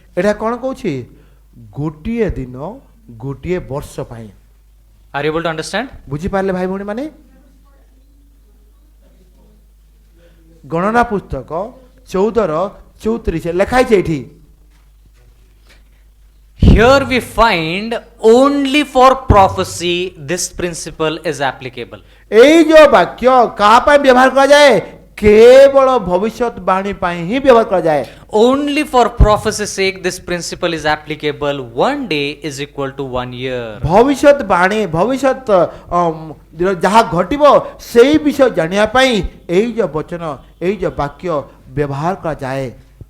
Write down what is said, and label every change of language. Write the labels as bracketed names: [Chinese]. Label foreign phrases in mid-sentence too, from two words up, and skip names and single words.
[Odia] ଏଇଟା କ'ଣ କହୁଛି? ଗୋଟିଏ ଦିନ ଗୋଟିଏ ବର୍ଷ ପାଇଁ। [English] Are you able to understand? [Odia] ବୁଝିପାରିଲେ ଭାଇ ଭଉଣୀ ମାନେ? ଗଣନା ପୁସ୍ତକ 14:34 ଲେଖା ହେଇଛି ଏଠି। [English] Here we find only for prophecy this principle is applicable. [Odia] ଏଇ ଯୋଉ ବାକ୍ୟ କାହା ପାଇଁ ବ୍ୟବହାର କରାଯାଏ? କେବଳ ଭବିଷ୍ୟତବାଣୀ ପାଇଁ ହିଁ ବ୍ୟବହାର କରାଯାଏ। [English] Only for prophecy's sake this principle is applicable. One day is equal to 1 year. [Odia] ଭବିଷ୍ୟତବାଣୀ ଭବିଷ୍ୟତ ଯାହା ଘଟିବ ସେଇ ବିଷୟ ଜାଣିବା ପାଇଁ ଏଇ ଯୋଉ ବଚନ ଏଇ ଯୋଉ ବାକ୍ୟ ବ୍ୟବହାର କରାଯାଏ।